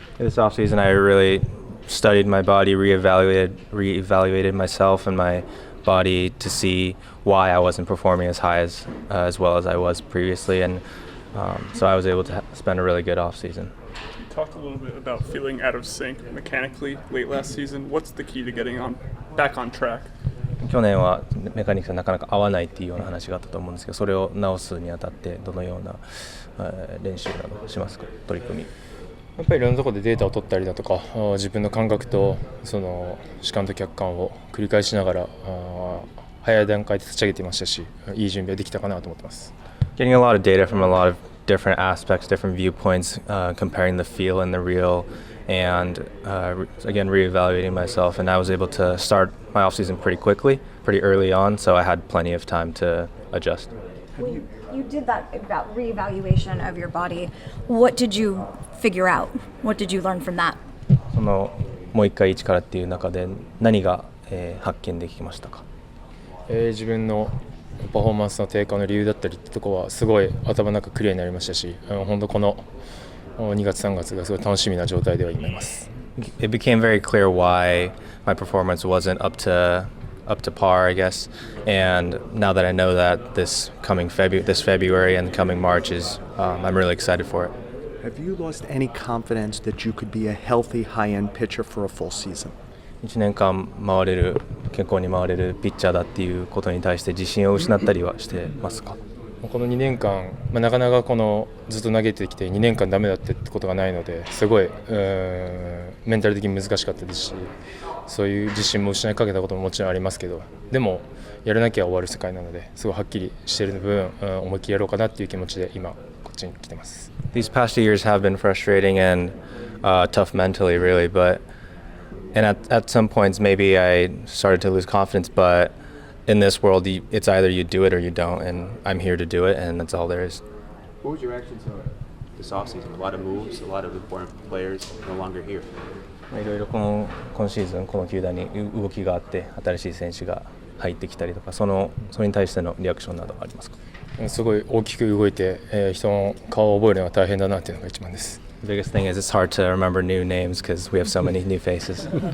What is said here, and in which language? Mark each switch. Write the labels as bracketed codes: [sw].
[en] This offseason, I really studied my body, reevaluated myself and my body to see why I wasn't performing as high as well as I was previously, and so I was able to spend a really good offseason. Talk a little bit about feeling out of sync mechanically late last season. What's the key to getting back on track? [ja] 去年はメカニクスがなかなか合わないっていうような話があったと思うんですけど、それを直すにあたってどのような練習などしますか、取り組み。やっぱりいろんなところでデータを取ったりだとか、自分の感覚とその主観と客観を繰り返しながら早い段階で立ち上げていましたし、いい準備ができたかなと思ってます。 [en] Getting a lot of data from a lot of different aspects, different viewpoints, comparing the feel and the real, and again reevaluating myself. And I was able to start my off season pretty quickly, pretty early on, so I had plenty of time to adjust. You did that about reevaluation of your body. What did you figure out? What did you learn from that? [ja] そのもう一回一からっていう中で何が、発見できましたか。自分のパフォーマンスの低下の理由だったりってとこはすごい頭の中クリアになりましたし、本当この2月3月がすごい楽しみな状態では今います。 [en] It became very clear why my performance wasn't up to par, I guess. And now that I know that this February and coming March is, I'm really excited for it. Have you lost any confidence that you could be a healthy high-end pitcher for a full season? [ja] 1年間健康に回れるピッチャーだっていうことに対して自信を失ったりはしてますか。この2年間、なかなかこのずっと投げてきて2年間ダメだってことがないのですごいメンタル的に難しかったですし、そういう自信も失いかけたことももちろんありますけど、でもやらなきゃ終わる世界なのですごいはっきりしている分、思いっきりやろうかなっていう気持ちで今こっちに来てます。 [en] These past 2 years have been frustrating and tough mentally, really, and at some points maybe I started to lose confidence, but in this world it's either you do it or you don't, and I'm here to do it, and that's all there is. What was your reaction to this offseason? A lot of moves, a lot of important players no longer here. [ja] いろいろ今シーズンこの球団に動きがあって新しい選手が入ってきたりとか、それに対してのリアクションなどありますか。すごい大きく動いて、人の顔を覚えるのが大変だなっていうのが一番です。 [en] The biggest thing is it's hard to remember new names because we have so many new faces.